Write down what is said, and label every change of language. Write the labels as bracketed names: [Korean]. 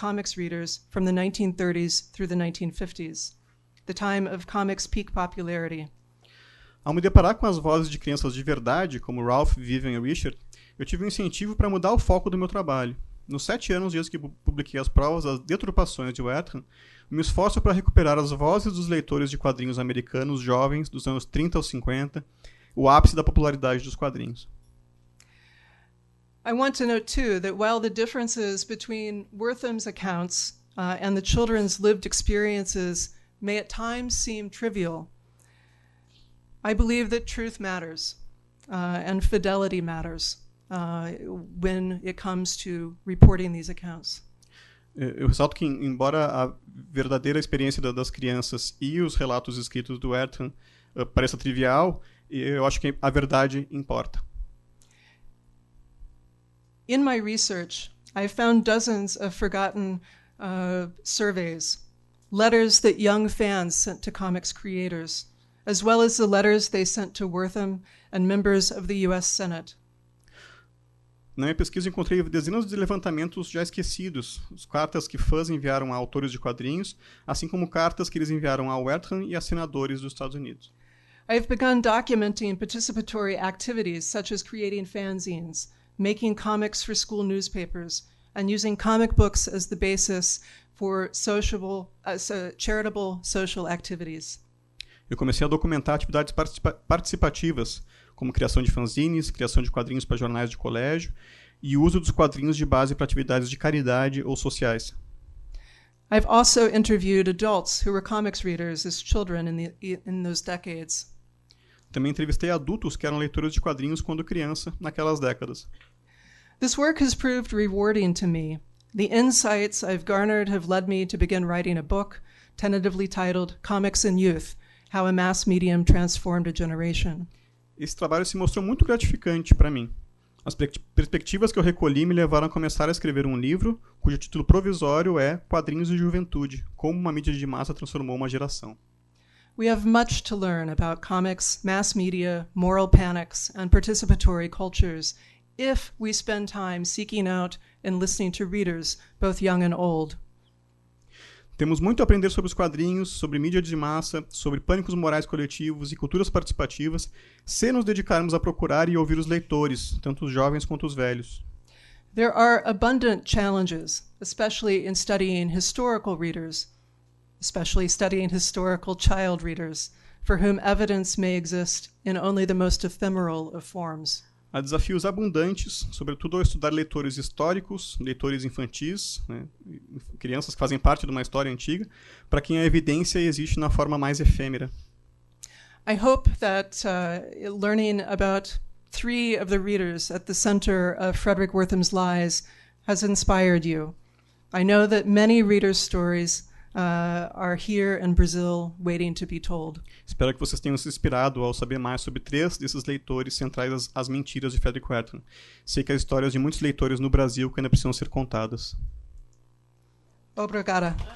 [English] comics readers from the 1930s through the 1950s, the time of comics' peak popularity. [Portuguese] Ao me deparar com as vozes de crianças de verdade, como Ralph, Vivian e Richard, eu tive um incentivo para mudar o foco do meu trabalho. Nos 7 anos desde que publiquei as provas das deturpações de Wertham, me esforço para recuperar as vozes dos leitores de quadrinhos americanos jovens dos anos 30 aos 50, o ápice da popularidade dos quadrinhos. [English] I want to note, too, that while the differences between Wertham's accounts and the children's lived experiences may at times seem trivial, I believe that truth matters and fidelity matters when it comes to reporting these accounts. [Portuguese] Eu ressalto que, embora a verdadeira experiência das crianças e os relatos escritos do Wertham pareça trivial, eu acho que a verdade importa. [English] In my research, I found dozens of forgotten surveys, letters that young fans sent to comics creators, as well as the letters they sent to Wertham and members of the U.S. Senate. [Portuguese] Na minha pesquisa encontrei dezenas de levantamentos já esquecidos, as cartas que fãs enviaram a autores de quadrinhos, assim como cartas que eles enviaram ao Wertham e a senadores dos Estados Unidos. [English] I've begun documenting participatory activities such as creating fanzines, making comics for school newspapers, and using comic books as the basis for charitable social activities. [Portuguese] Eu comecei a documentar atividades participativas, como criação de fanzines, criação de quadrinhos para jornais de colégio e uso dos quadrinhos de base para atividades de caridade ou sociais. [English] I've also interviewed adults who were comics readers as children in those decades. [Portuguese] Também entrevistei adultos que eram leitores de quadrinhos quando criança, naquelas décadas. [English] This work has proved rewarding to me. The insights I've garnered have led me to begin writing a book, tentatively titled Comics in Youth, how a mass medium transformed a generation. [Portuguese] Esse trabalho se mostrou muito gratificante para mim. As perspectivas que eu recolhi me levaram a começar a escrever um livro cujo título provisório é Quadrinhos de Juventude, como uma mídia de massa transformou uma geração. [English] We have much to learn about comics, mass media, moral panics, and participatory cultures if we spend time seeking out and listening to readers, both young and old. [Portuguese] Temos muito a aprender sobre os quadrinhos, sobre mídia de massa, sobre pânicos morais coletivos e culturas participativas, se nos dedicarmos a procurar e ouvir os leitores, tanto os jovens quanto os velhos. [English] There are abundant challenges, especially in studying historical readers, especially studying historical child readers, for whom evidence may exist in only the most ephemeral of forms. [Portuguese] Há desafios abundantes, sobretudo ao estudar leitores históricos, leitores infantis, né, crianças que fazem parte de uma história antiga, para quem a evidência existe na forma mais efêmera. [English] I hope that learning about 3 of the readers at the center of Fredric Wertham's lies has inspired you. I know that many readers' stories are here in Brazil waiting to be told. [Portuguese] Espero que vocês tenham se inspirado ao saber mais sobre 3 desses leitores centrais às mentiras de Fredric Wertham. Sei que há histórias de muitos leitores no Brasil que ainda precisam ser contadas. Obrigada.